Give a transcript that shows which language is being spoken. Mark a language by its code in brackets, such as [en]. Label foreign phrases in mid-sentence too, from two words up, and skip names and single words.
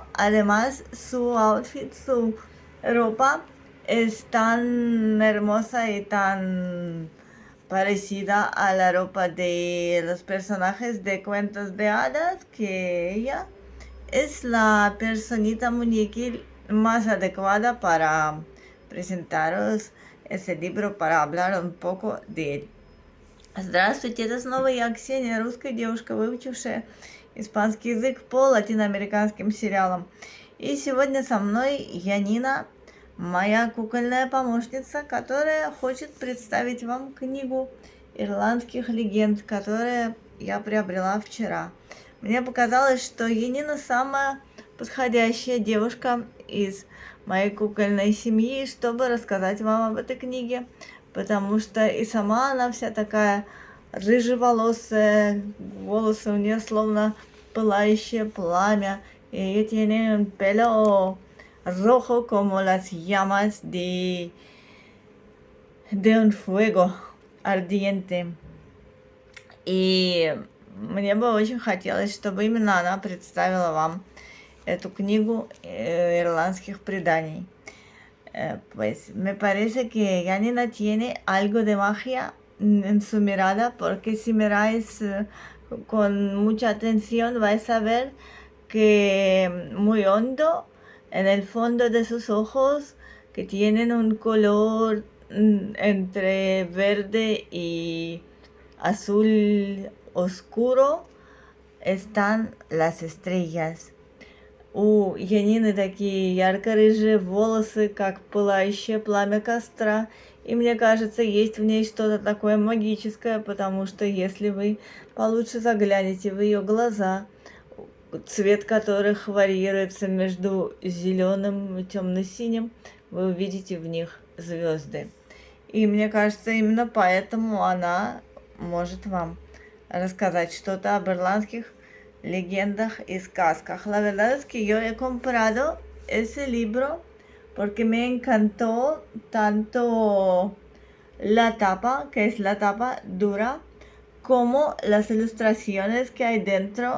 [es] Además, su outfit, su ropa es tan hermosa y tan parecida a la ropa de los personajes de cuentos de hadas que ella es la personita muñequil más adecuada para presentaros ese libro, para hablar un poco de él. [ru] Здравствуйте, это снова я, Ксения, русская девушка, выучившая испанский язык по латиноамериканским сериалам. И сегодня со мной Янина, моя кукольная помощница, которая хочет представить вам книгу ирландских легенд, которую я приобрела вчера. Мне показалось, что Янина самая подходящая девушка из моей кукольной семьи, чтобы рассказать вам об этой книге, потому что и сама она вся такая рыжеволосая, волосы у нее словно pălaще plamea, [es] y ella tiene un pelo rojo como las llamas de un fuego ardiente. [ru] И мне бы очень хотелось, чтобы именно она представила вам эту книгу ирландских преданий. [es] Pues me parece que Janina tiene algo de magia en su mirada, porque si miráis con mucha atención vais a ver que muy hondo en el fondo de sus ojos, que tienen un color entre verde y azul oscuro, están las estrellas. [ru] У Янины такие ярко-рыжие волосы, как пылающее пламя костра. И мне кажется, есть в ней что-то такое магическое, потому что если вы получше заглянете в ее глаза, цвет которых варьируется между зеленым и темно-синим, вы увидите в них звезды. И мне кажется, именно поэтому она может вам рассказать что-то об ирландских [es] leyendas y [ru] сказках. [es] La verdad es que yo he comprado ese libro porque me encantó tanto la tapa, que es la tapa dura, como las ilustraciones que hay dentro.